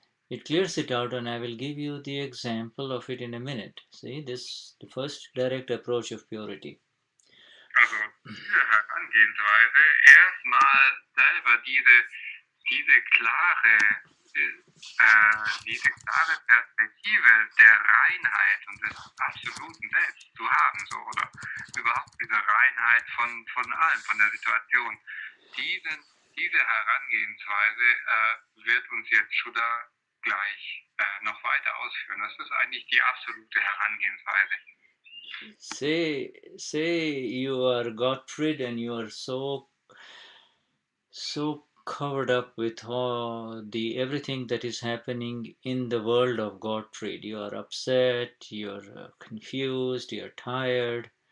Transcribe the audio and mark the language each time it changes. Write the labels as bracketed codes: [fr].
[en] It clears it out, and I will give you the example of it in a minute. See, the first direct approach of purity. [de] Also diese Herangehensweise, erstmal selber diese klare Perspektive der Reinheit und des absoluten Selbst zu haben, so, oder überhaupt diese Reinheit von allem, von der Situation. Diese Herangehensweise wird uns jetzt Shuddha gleich noch weiter ausführen. Das ist eigentlich die absolute Herangehensweise. [en] Say you are Gottfried and you are so covered up with everything that is happening in the world of Gottfried. You are upset, you are confused, you are tired.